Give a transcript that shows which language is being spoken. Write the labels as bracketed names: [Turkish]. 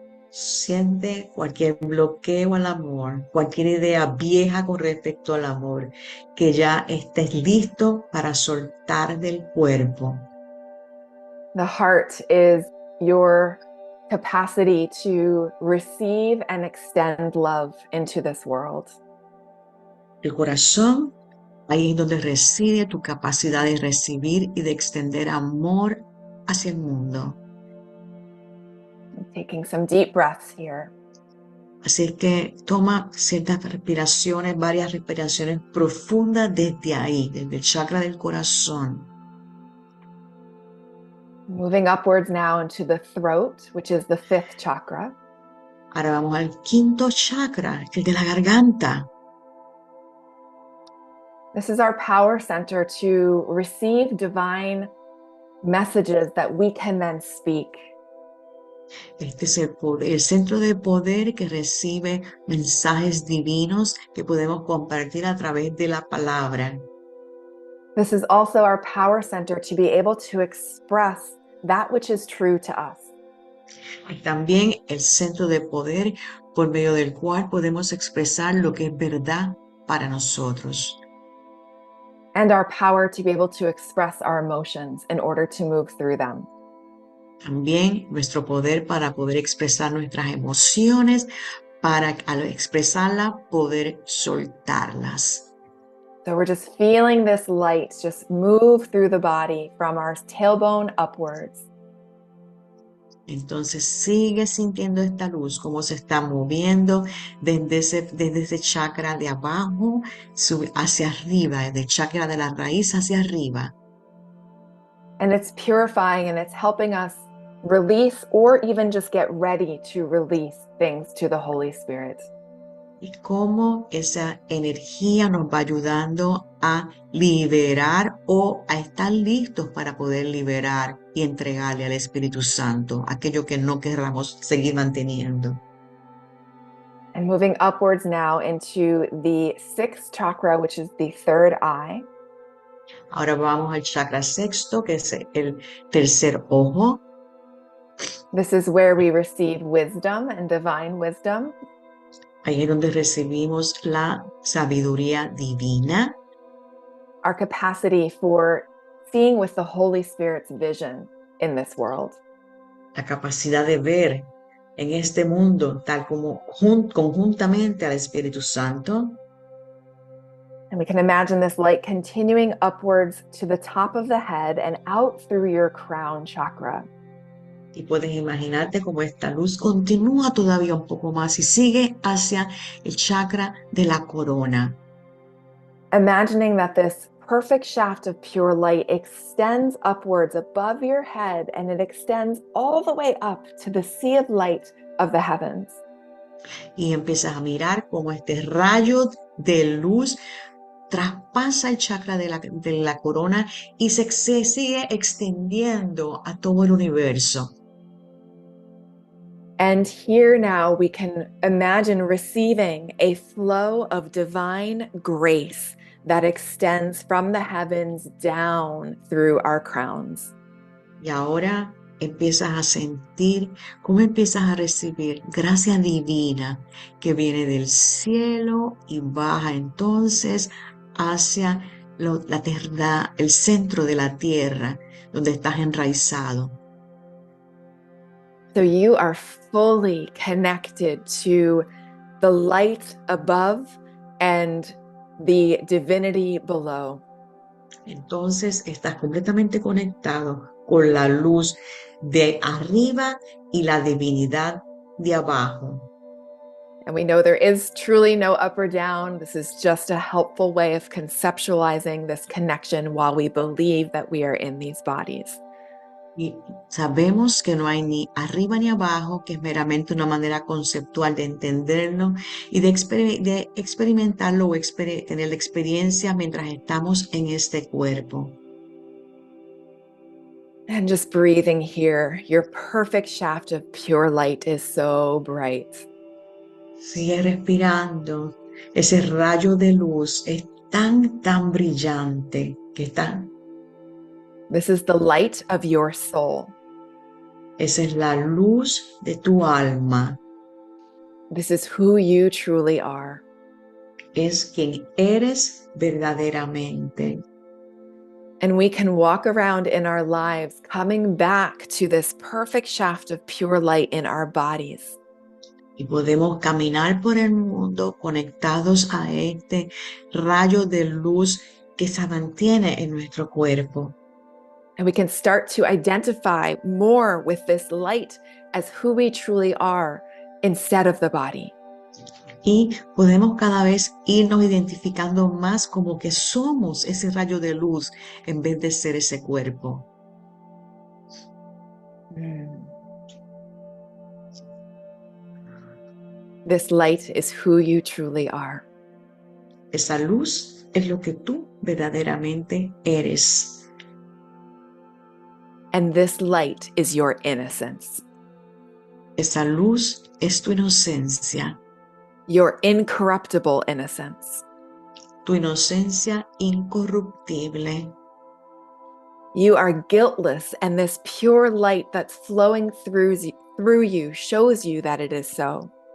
[Spanish] Siente cualquier bloqueo al amor, cualquier idea vieja con respecto al amor, que ya estés listo para soltar del cuerpo. [English] The heart is your capacity to receive and extend love into this world. [Spanish] El corazón, ahí es donde reside tu capacidad de recibir y de extender amor hacia el mundo. [English] I'm taking some deep breaths here. [Spanish] Así que toma ciertas respiraciones, varias respiraciones profundas desde ahí, desde el chakra del corazón. [English] Moving upwards now into the throat, which is the fifth chakra. [Spanish] Ahora vamos al quinto chakra, el de la garganta. [English] This is our power center to receive divine messages that we can then speak. [Spanish] Este es el centro de poder que recibe mensajes divinos que podemos compartir a través de la palabra. [English] This is also our power center to be able to express that which is true to us. [Spanish] Y también el centro de poder por medio del cual podemos expresar lo que es verdad para nosotros. [English] And our power to be able to express our emotions in order to move through them. [Spanish] También nuestro poder para poder expresar nuestras emociones, para al expresarlas poder soltarlas. [English] So we're just feeling this light just move through the body from our tailbone upwards. [Spanish] Entonces sigue sintiendo esta luz, cómo se está moviendo desde ese chakra de abajo hacia arriba, desde el chakra de la raíz hacia arriba. [English] And it's purifying and it's helping us release or even just get ready to release things to the Holy Spirit. [Spanish] Y cómo esa energía nos va ayudando a liberar o a estar listos para poder liberar y entregarle al Espíritu Santo aquello que no querramos seguir manteniendo. [English] And moving upwards now into the sixth chakra, which is the third eye. [Spanish] Ahora vamos al chakra sexto, que es el tercer ojo. [English] This is where we receive wisdom and divine wisdom. [Spanish] Ahí es donde recibimos la sabiduría divina, [English] Our capacity for seeing with the Holy Spirit's vision in this world. [Spanish] la capacidad de ver en este mundo tal como conjuntamente al Espíritu Santo. [English] And we can imagine this light continuing upwards to the top of the head and out through your crown chakra. [Spanish] Y puedes imaginarte cómo esta luz continúa todavía un poco más y sigue hacia el chakra de la corona. [English] Imagining that this perfect shaft of pure light extends upwards above your head and it extends all the way up to the sea of light of the heavens. [Spanish] Y empiezas a mirar cómo este rayo de luz traspasa el chakra de la corona y se sigue extendiendo a todo el universo. [English] And here now we can imagine receiving a flow of divine grace that extends from the heavens down through our crowns. [Spanish] Y ahora empiezas a sentir cómo empiezas a recibir gracia divina que viene del cielo y baja entonces hacia la tierra, el centro de la tierra, donde estás enraizado. [English] So you are fully connected to the light above and the divinity below. [Spanish] Entonces estás completamente conectado con la luz de arriba y la divinidad de abajo. [English] And we know there is truly no up or down. This is just a helpful way of conceptualizing this connection while we believe that we are in these bodies. [Spanish] Y sabemos que no hay ni arriba ni abajo, que es meramente una manera conceptual de entenderlo y de experimentarlo o tener la experiencia mientras estamos en este cuerpo. [English] And just breathing here, your perfect shaft of pure light is so bright. [Spanish] Sigue respirando. Ese rayo de luz es tan brillante que está. [English] This is the light of your soul. [Spanish] Esa es la luz de tu alma. [English] This is who you truly are. [Spanish] Es quien eres verdaderamente. [English] And we can walk around in our lives coming back to this perfect shaft of pure light in our bodies. [Spanish] Y podemos caminar por el mundo conectados a este rayo de luz que se mantiene en nuestro cuerpo. [English] And we can start to identify more with this light as who we truly are instead of the body. [Spanish] Y podemos cada vez irnos identificando más como que somos ese rayo de luz en vez de ser ese cuerpo. [English] This light is who you truly are. [Spanish] Esa luz es lo que tú verdaderamente eres. [English] And this light is your innocence. [Spanish] Esa luz es tu inocencia. [English] Your incorruptible innocence. [Spanish] Tu inocencia incorruptible. [English] You are guiltless, and this pure light that's flowing through you shows you that it is so.